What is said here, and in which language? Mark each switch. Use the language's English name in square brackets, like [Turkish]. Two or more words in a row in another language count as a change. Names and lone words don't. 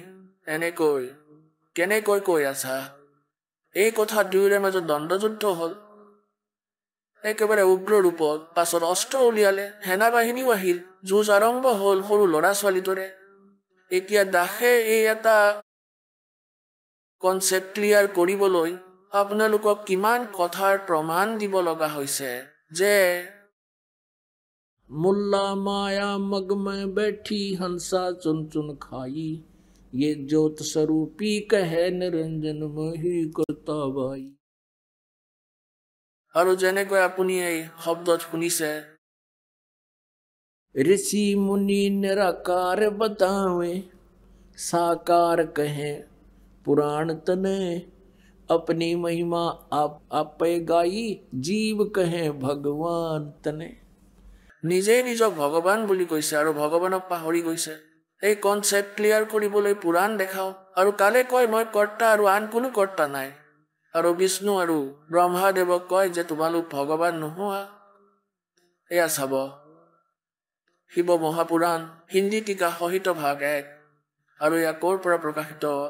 [Assamese] কেনেকৈ কৈ আছা এই কথা দুয়োৰে মাজত দ্বন্দ্বযুদ্ধ হ'ল একেবাৰে উগ্ৰ ৰূপত পাছত অস্ত্ৰ উলিয়ালে সেনা বাহিনীও আহিল যুঁজ আৰম্ভ হ'ল সৰু ল'ৰা ছোৱালীৰ দৰে এতিয়া দাসে এই এটা [English] concept clear [Assamese] কৰিবলৈ আপোনালোকক কিমান কথাৰ প্ৰমাণ দিব লগা হৈছে যে [Hindi] मुल्ला माया मग में बैठी हंसा चुन चुन खाई ये ज्योत स्वरूपी कहे निरंजन मोहि करता बाई [Assamese] আৰু যেনেকৈ আপুনি এই শব্দত শুনিছে [Hindi] ऋषि मुनि निराकार बतावे साकार कहे पुराण तने अपनी महिमा आपे गाई जीव कहे भगवान तने [Assamese] নিজেই নিজক ভগৱান বুলি কৈছে আৰু ভগৱানক পাহৰি গৈছে এই [English] concept clear [Assamese] কৰিবলৈ পুৰাণ দেখাও আৰু কালে কয় মই কৰ্তা আৰু আন কোনো কৰ্তা নাই আৰু বিষ্ণু আৰু ব্ৰহ্মাদেৱক কয় যে তোমালোক ভগৱান নোহোৱা এয়া চাব শিৱ মহাপুৰাণ হিন্দী টিকা সহিত ভাগ 1 আৰু এয়া ক'ৰ পৰা প্ৰকাশিত